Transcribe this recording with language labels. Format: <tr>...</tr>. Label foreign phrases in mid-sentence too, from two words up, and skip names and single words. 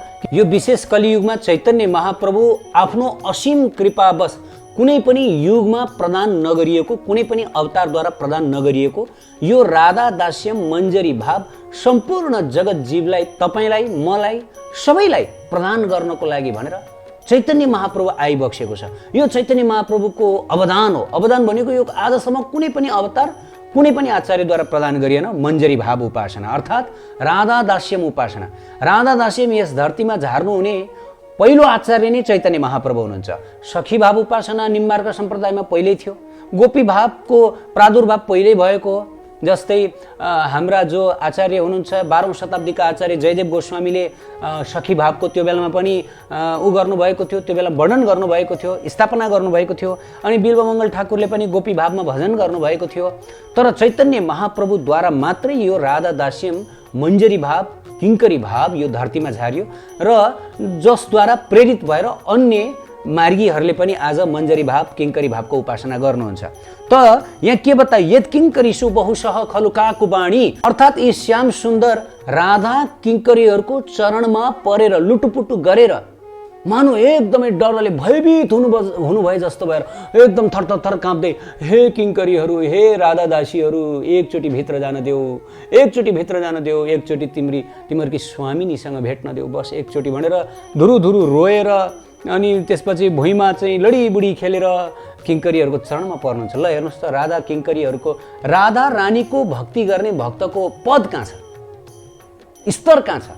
<ne>यो विशेष कलियुगमा चैतन्य महाप्रभु आफ्नो असीम कृपावश कुनै पनि युगमा प्रदान नगरिएको, कुनै पनि अवतारद्वारा प्रदान नगरिएको यो राधा दास्यम मञ्जरी भाव सम्पूर्ण जगत जीवलाई, तपाईँलाई, मलाई, सबैलाई प्रदान गर्नको लागि भनेर चैतन्य महाप्रभु आइबक्सेको छ। यो चैतन्य महाप्रभुको अवदान हो। अवदान भनेको यो आजसम्म कुनै पनि अवतार, कुनै पनि आचार्यद्वारा प्रदान गरिएन। मञ्जरी भाव उपासना अर्थात् राधा दास्यम उपासना। राधा दास्यम यस धरतीमा झार्नु हुने पहिलो आचार्य नै चैतन्य महाप्रभु हुनुहुन्छ। सखी भाव उपासना निम्बार्क सम्प्रदायमा पहिल्यै थियो। गोपी भावको प्रादुर्भाव पहिल्यै भएको हो। जस्तै हाम्रा जो आचार्य हुनुहुन्छ 12औं शताब्दीका आचार्य जयदेव गोस्वामीले सखी भावको त्यो बेलामा पनि गर्नुभएको थियो, त्यो बेला वर्णन गर्नुभएको थियो, स्थापना गर्नुभएको थियो। अनि बिल्वमङ्गल ठाकुरले पनि गोपी भावमा भजन गर्नुभएको थियो। तर चैतन्य महाप्रभुद्वारा मात्रै यो राधा दास्यम मञ्जरी भाव, किङ्करी भाव यो धरतीमा झारियो र जसद्वारा प्रेरित भएर अन्य मार्गीहरूले पनि आज मञ्जरी भाव, किङ्करी भावको उपासना गर्नुहुन्छ। त यहाँ के बताए?</ne> <sa>यत् किङ्करीषु बहुशः खलु काकु वाणी,</sa> <ne>अर्थात् यी श्याम सुन्दर राधा किङ्करीहरूको चरणमा परेर लुटुपुटु गरेर मानु एकदमै डरले भयभीत हुनुभए जस्तो भएर एकदम थरथर काँप्दै, हे किङ्करीहरू, हे राधा दासीहरू, एकचोटि भित्र जान देऊ, एकचोटि भित्र जान देऊ, एकचोटि तिमीहरूकी स्वामिनीसँग भेट्न देऊ, बस एकचोटि भनेर धुरुधुरु रोएर अनि त्यसपछि भुइँमा चाहिँ लडीबुडी खेलेर किङ्करीहरूको चरणमा पर्नुहुन्छ। ल हेर्नुहोस् त, राधा किङ्करीहरूको, राधा रानीको भक्ति गर्ने भक्तको पद कहाँ छ, स्तर कहाँ छ?</ne>